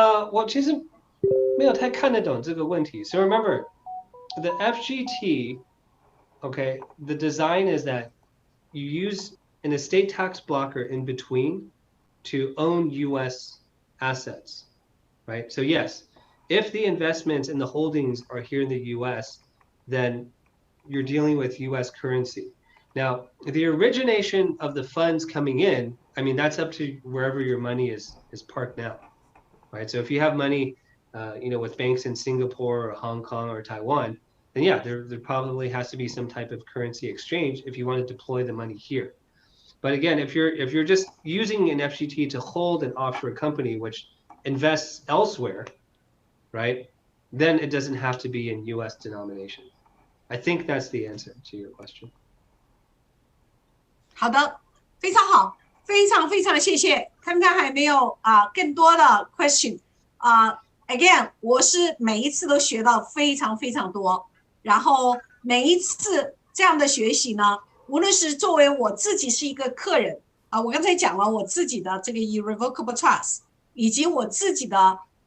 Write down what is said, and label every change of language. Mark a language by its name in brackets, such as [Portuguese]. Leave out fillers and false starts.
[Chinese] 我其实没有太看得懂这个问题。 [English] So remember, the FGT, okay, the design is that you use an estate tax blocker in between to own US assets, right? So yes, if the investments and the holdings are here in the US, then you're dealing with US currency. Now, the origination of the funds coming in, I mean, that's up to wherever your money is parked now, right? So if you have money, with banks in Singapore or Hong Kong or Taiwan, then yeah, there probably has to be some type of currency exchange if you want to deploy the money here. But again, if you're just using an FGT to hold an offshore company which invests elsewhere, right, then it doesn't have to be in US denomination. I think that's the answer to your question. [Chinese] 好的，非常好，非常非常谢谢。看看还没有更多的 [English] question again， [Chinese] 我是每一次都学到非常非常多，然后每一次这样的学习呢，无论是作为我自己是一个客人我刚才讲了我自己的这个 [English] irrevocable trust， [Chinese] 以及我自己的